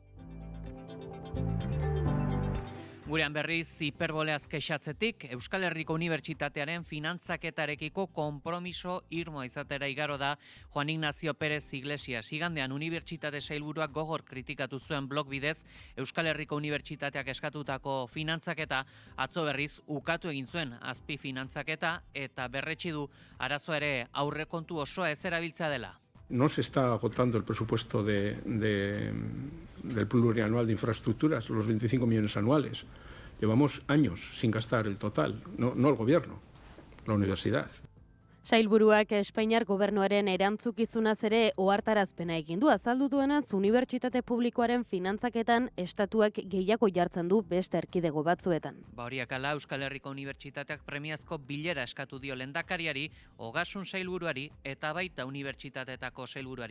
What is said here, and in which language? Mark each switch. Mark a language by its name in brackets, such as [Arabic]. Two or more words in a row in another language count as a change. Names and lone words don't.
[Basque] Gurean berriz, hiperboleaz kexatzetik, Euskal Herriko Unibertsitatearen finantzaketarekiko konpromiso irmoa izatera igaro da Juan Ignacio Pérez Iglesias. Igandean Unibertsitate sailburuak gogor kritikatu zuen blog bidez, Euskal Herriko Unibertsitateak eskatutako finantzaketa atzo berriz ukatu egin zuen azpi finantzaketa eta berretsi du arazo ere aurrekontu osoa ez erabiltzea dela. [Spanish] No se está agotando el presupuesto del plurianual de infraestructuras, los 25 millones anuales. Llevamos años sin gastar el total, no el gobierno, la universidad. [Basque] Sailburuak Espainiar gobernuaren erantzukizunaz ere ohartarazpena egin du, azaldu duenaz unibertsitate publikoaren finantzaketan estatuak gehiago jartzen du beste erkidego batzuetan. Horiak ala Euskal Herriko Unibertsitateak premiazko bilera eskatu dio lehendakariari, Ogasun sailburuari eta baita unibertsitateetako sailburuari.